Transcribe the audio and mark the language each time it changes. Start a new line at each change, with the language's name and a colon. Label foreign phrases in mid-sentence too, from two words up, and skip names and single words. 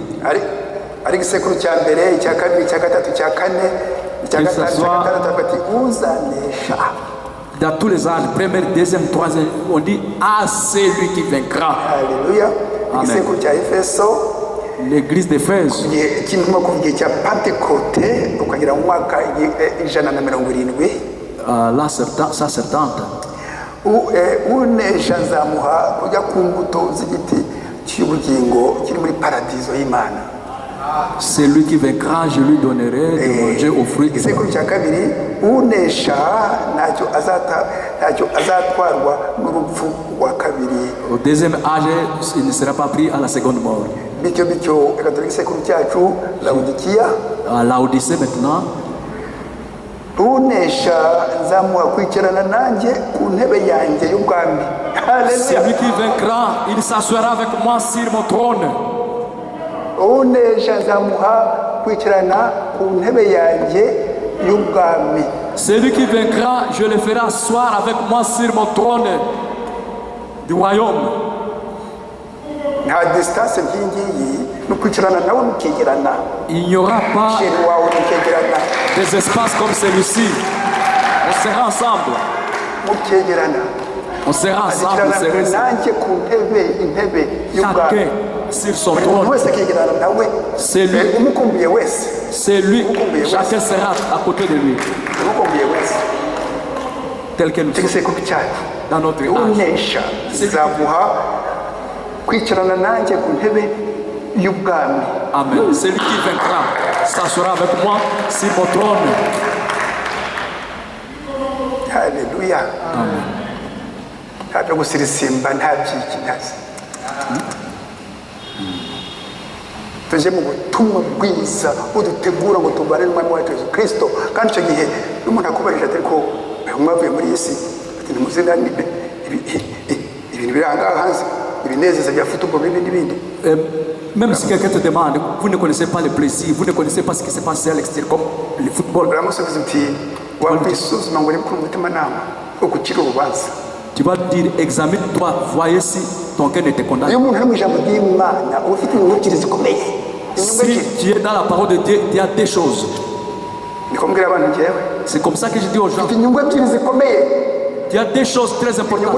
French: Dans tous les âges, première, deuxième, troisième, on dit à celui qui vaincra. Alléluia. Amen. L'église d'Éphèse. La sa 70.
Kinyarwanda: unesha nzamuha kujya ku mbuto z'igiti cy'ubugingo kiri muri paradizo y'Imana.
French: Celui qui vaincra, je lui donnerai de manger aux fruits.
Kinyarwanda: Isekuru cya kabiri, unesha ntacyo azatwarwa n'urupfu rwa kabiri.
French: Au deuxième âge, il ne sera pas pris à la seconde mort.
Kinyarwanda: Bityo reka turi isekuru cyacu Laodikiya.
French: À Laodicée maintenant.
Kinyarwanda: Unesha nzamuha kwicarana nanjye ku ntebe yanjye y'ubwami.
French: Celui qui vaincra, il s'assoira avec moi sur mon trône.
Kinyarwanda: Unesha nzamuha kwicarana ku ntebe yanjye y'ubwami.
French: Celui qui vaincra, je le ferai asseoir avec moi sur mon trône du royaume.
Kinyarwanda: Nta distance nk'ingiyi no kwicarana nawe mukegerana.
French: Il n'y aura pas
Kinyarwanda: wawe mukegerana.
French: des espaces comme celui-ci. On sera ensemble.
Kinyarwanda: Mukegerana.
French: On sera ensemble.
Kinyarwanda: Nanjye ku intebe y'ubwami.
French: Chacun sur son trône. C'est lui. C'est lui. Chacun sera à côté de lui. Tel que nous sommes dans notre âge. Amen. Celui qui vaincra s'assoira avec moi sur mon trône. Alléluia. Amen.
Kinyarwanda: Ntabyo gusirisimba nta byiki ntazi. Tuje mu butumwa bwiza budutegura ngo tubane n'Umwami wacu Yesu Kristo. Kandi icyo gihe n'umuntu akubarije ati ko mwavuye muri iyi si ati ntimuzinanire ibintu biranga hanze ibinezeza bya football n'ibindi.
French: Même si quelqu'un te demande, vous ne connaissez pas le plaisir, vous ne connaissez pas ce qui se passe à l'extérieur comme le football.
Kinyarwanda: Uramusubiza uti wakwisuzuma ngo urebe ko umutima nama ukukira urubanza.
French: Tu vas dire, examine-toi, voyez si ton cœur ne te condamne. Si tu es dans la parole de Dieu, il y a des choses. C'est comme ça que je dis aux gens. Il y a des choses très importantes.